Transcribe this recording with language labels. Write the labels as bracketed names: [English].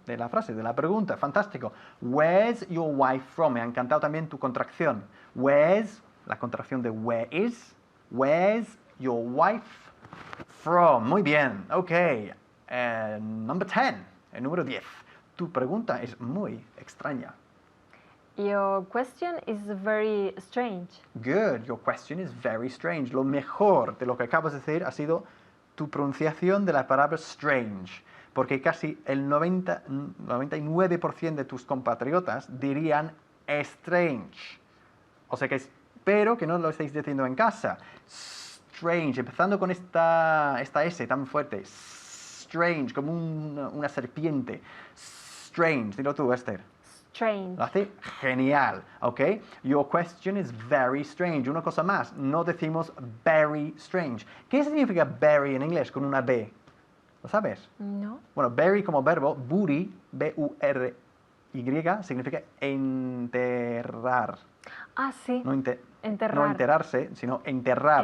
[Spanish] de la frase, de la pregunta. Fantástico. [English] Where's your wife from? [Spanish] Me ha encantado también tu contracción. [English] Where's, la contracción de where is. Where's your wife from? [Spanish] Muy bien. [English] Ok. Number 10. [Spanish] El número 10. Tu pregunta es muy extraña. [English] Your question is very strange. Good. Your question is very strange. [Spanish] Lo mejor de lo que acabas de decir ha sido tu pronunciación de la palabra strange, porque casi el 99% de tus compatriotas dirían strange. O sea que espero que no lo estéis diciendo en casa. Strange, empezando con esta S tan fuerte. Strange, como una serpiente. Strange, dilo tú, Esther. [English] Strange. [Spanish] Lo hace genial, ¿ok? [English] Your question is very strange. [Spanish] Una cosa más, no decimos very strange. ¿Qué significa very en inglés con una B? ¿Lo sabes? No. Bueno, bury como verbo, bury, B-U-R-Y, significa enterrar. Ah, sí. No, Enterrar. no enterrarse, sino enterrar